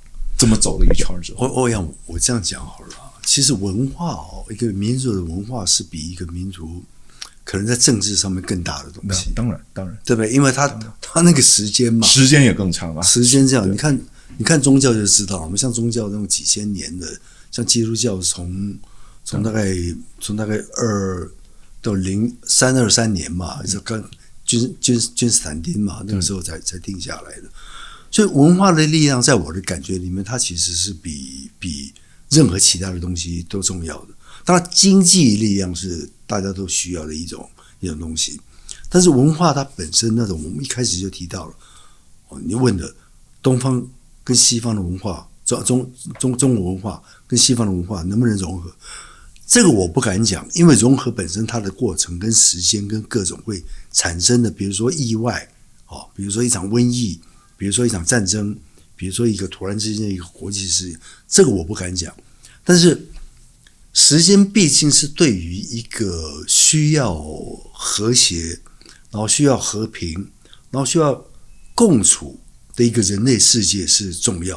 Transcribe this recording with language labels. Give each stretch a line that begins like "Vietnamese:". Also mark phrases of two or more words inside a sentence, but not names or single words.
Chinese: 這麼走了一圈之後，我這樣講好了。其實文化一個民族的文化是比一個民族可能在政治上面更大的東西。當然，對不對？因為他那個時間嘛，時間也更長啊。時間這樣，你看宗教就知道了。我們像宗教那種幾千年的。像基督教從大概2到0323年嘛，就剛君士坦丁嘛，那個時候才定下來的。所以文化的力量，在我的感覺裡面，它其實是比任何其他的東西都重要的。當然，經濟力量是大家都需要的一種東西，但是文化它本身那種，我們一開始就提到了，你問的東方跟西方的文化。中國文化跟西方的文化能不能融合？這個我不敢講，因為融合本身它的過程跟時間跟各種會產生的，比如說意外，比如說一場瘟疫，比如說一場戰爭，比如說一個突然之間的一個國際事件，這個我不敢講。但是時間畢竟是對於一個需要和諧，然後需要和平，然後需要共處的一個人類世界是重要